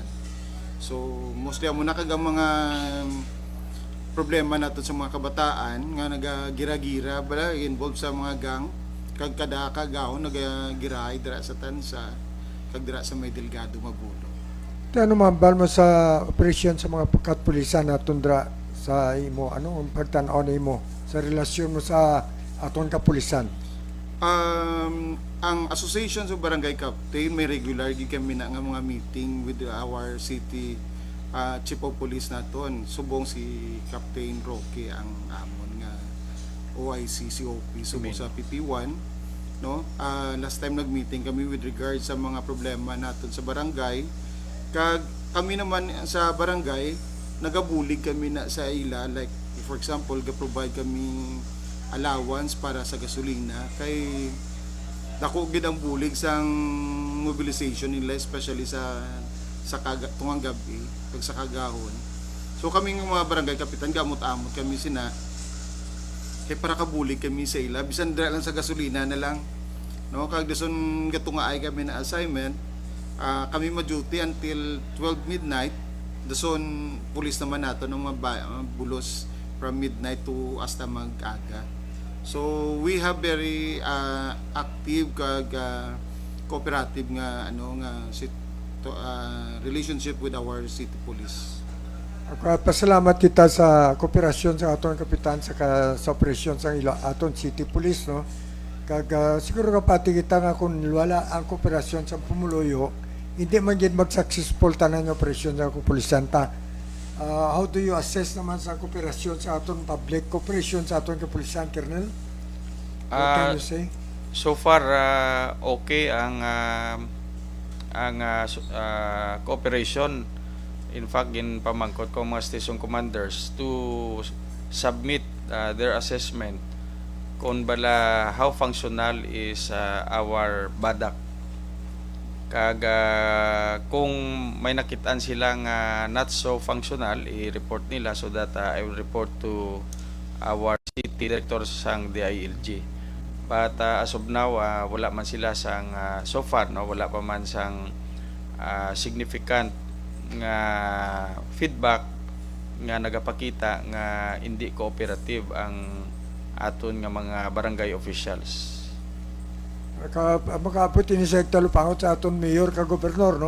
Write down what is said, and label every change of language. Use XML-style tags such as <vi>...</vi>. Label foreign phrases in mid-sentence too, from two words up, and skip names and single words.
<hil>So mostly amo na kagang mga problema nato sa mga kabataan nga nagagira-gira bala involved sa mga gang kag kada kagaw nagagiray dira sa tansa kag dira sa may Delgado Magulo. Ano mambal mo sa operasyon sa mga katpulisan naton dira sa imo, ano ang pagtan-aw nimo sa relasyon mo sa aton kapulisan? Ang Association of Barangay Captain may regular gid kami na nga mga meeting</hil> <en>with our city Chief of Police</en> <hil>naton. Subong si Captain Roque ang amon nga OIC COP subong sa PP1, no. Last time nag-meeting kami with regard sa mga problema naton sa barangay, kag kami naman sa barangay nagabulig kami na sa ila,</hil> <en>like for example</en> <hil>ga-provide kami allowance para sa gasolina kay dako gid ang bulig sang mobilization nila, especially sa tungang gabi pag sa kagahon. So kaming mga barangay kapitan gamot-amot kami sina kay para kabulig kami sa ila bisan dira lang sa gasolina na lang, no. Kag dason gatungaay kami na assignment, kami ma-duty</hil> <en>until 12 midnight.</en> <hil>Dason pulis naman nato ng mga bulos</hil> <en>from midnight</en> <hil>to hasta mag-aga.</hil> <en>So we have very active</en> <hil>kag cooperative nga</hil> <en>relationship with our city police.</en> <hil>Pasalamat kita sa kooperasyon sa aton kapitan sa operasyon sa aton city police, no. Kag siguro kapati kita nga kung wala ang kooperasyon sa Pumuluyo, hindi man gid mag-successful tanan nga operasyon sa kapulisan ta.</hil> <en>How do you assess</en> <hil>naman sa kooperasyon sa aton</hil> <en>public cooperation</en> <hil>sa aton kapulisan,</hil> <en>Colonel? What can you say? So far</en> <hil>okay ang cooperation.</hil> <en>In fact,</en> <hil>pamangkot ko mga</hil> <en>station commanders to submit their assessment</en> <hil>kung bala</hil> <en>how functional is our badak.</en> <hil>Kag kung may nakitaan silang</hil> <en>not so functional,</en> <hil>i-report nila</hil> <en>so that I will report to our city director sang DILG. But as of now,</en> <hil>wala man sila sang</hil> <en>so far,</en> <hil>no, wala pa man sang significant nga feedback nga nagapakita nga hindi cooperative ang aton nga mga barangay officials. Makaabot ini sa talupangot sa aton mayor ka gobernador, no.</hil>